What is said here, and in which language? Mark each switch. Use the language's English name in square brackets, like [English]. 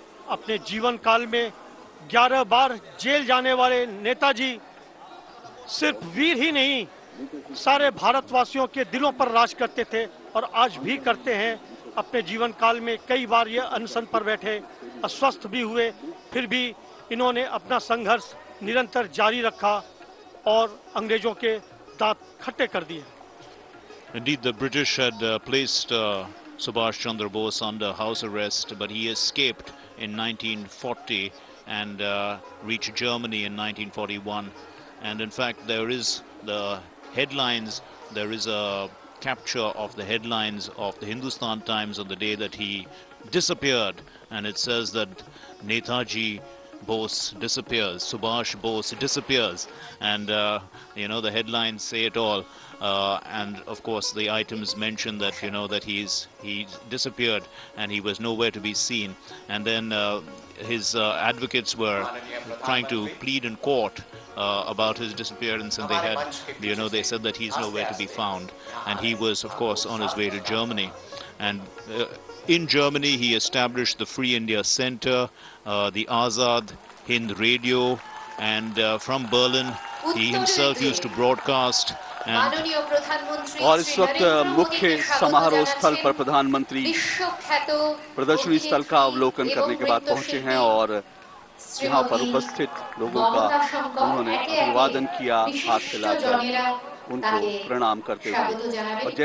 [Hindi] अपने जीवन काल में 11 बार जेल जाने वाले नेताजी सिर्फ वीर ही नहीं, सारे भारतवासियों के दिलों पर राज करते थे और आज भी करते हैं। अपने जीवन काल में कई बार ये अनशन पर बैठे, अस्वस्थ भी हुए, फिर भी इन्होंने अपना संघर्ष निरंतर जारी रखा और अंग्रेजों के दांत खट्टे कर दिए। [English] Indeed, the British had placed Subhash Chandra Bose under house arrest, but he escaped in 1940 and reached Germany in 1941. And in fact, there is the headlines, there is a capture of the headlines of the Hindustan Times on the day that he disappeared, and it says that Netaji Bose disappears, Subhash Bose disappears, and you know, the headlines say it all. And of course the items mention that, you know, that he disappeared and he was nowhere to be seen. And then his advocates were trying to plead in court about his disappearance, and they had, you know, they said that he's nowhere to be found, and he was of course on his way to Germany. And in Germany he established the Free India Center, the Azad Hind Radio, and from Berlin he himself used to broadcast. [Hindi] और इस वक्त मुख्य समारोह स्थल पर प्रधानमंत्री प्रदर्शनी स्थल का अवलोकन करने के बाद पहुंचे हैं और यहाँ पर उपस्थित लोगों का उन्होंने अभिवादन किया, हाथ हिलाकर उनको प्रणाम करते हुए।